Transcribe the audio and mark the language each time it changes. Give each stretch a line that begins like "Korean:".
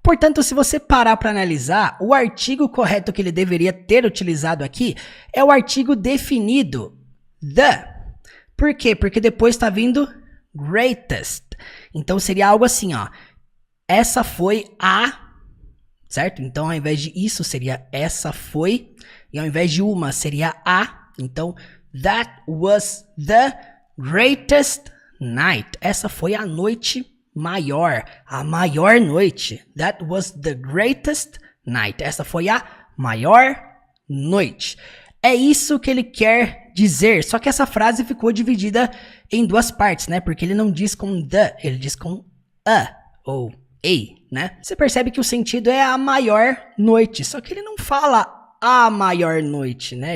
Portuguese: Portanto, se você parar para analisar, o artigo correto que ele deveria ter utilizado aqui é o artigo definido, the. Por quê? Porque depois está vindo greatest. Então seria algo assim, ó. Essa foi a, certo? Então ao invés de isso seria essa foi, e ao invés de uma seria a.
English: Então, that was the greatest night.
Portuguese: Essa foi a noite maior, a maior noite.
English: That was the greatest night.
Portuguese: Essa foi a maior noite. É isso que ele quer dizer, só que essa frase ficou dividida em duas partes, né? Porque ele não diz com the, ele diz com a ou a, né? Você percebe que o sentido é a maior noite, só que ele não fala a maior noite, né?